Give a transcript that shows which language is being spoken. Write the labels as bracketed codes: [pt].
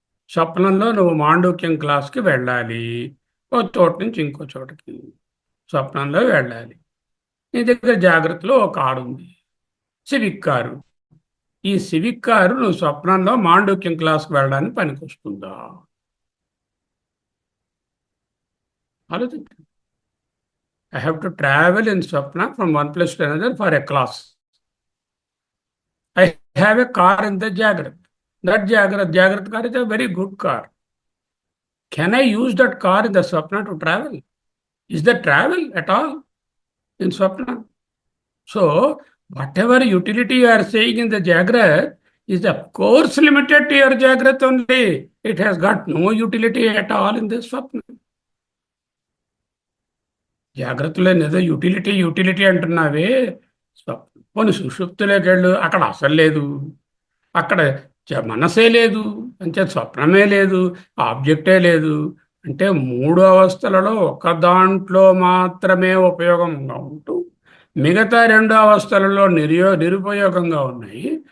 [te] స్వప్నంలో నువ్వు మాండూక్యం క్లాస్కి వెళ్ళాలి, ఓ చోటు నుంచి ఇంకో చోటకి స్వప్నంలో వెళ్ళాలి. నీ దగ్గర జాగ్రత్తలో ఒక కారు ఉంది, సివిక్ కారు. ఈ సివిక్ కారు నువ్వు స్వప్నంలో మాండూక్యం క్లాస్కి వెళ్ళడానికి పనికొస్తుందా? ఆలోచించు. [en] I have to travel in Swapna from one place to another for a class. I have a car in the Jagrat. That Jagrat car is a very good car. Can I use that car in the Swapna to travel? Is there travel at all in Swapna? So, whatever utility you are saying in the Jagrat is of course limited to your Jagrat only. It has got no utility at all in the Swapna. [te] జాగ్రత్తలో ఏదో utility utility అంటున్నావే. పోనీ సుషుప్తిలోకి వెళ్ళు, అక్కడ అసలు లేదు, అక్కడ మనసే లేదు, అంటే స్వప్నమే లేదు, ఆబ్జెక్టే లేదు. అంటే మూడు అవస్థలలో ఒక దాంట్లో మాత్రమే ఉపయోగంగా ఉంటూ మిగతా రెండు అవస్థలలో నిరుపయోగంగా ఉన్నాయి.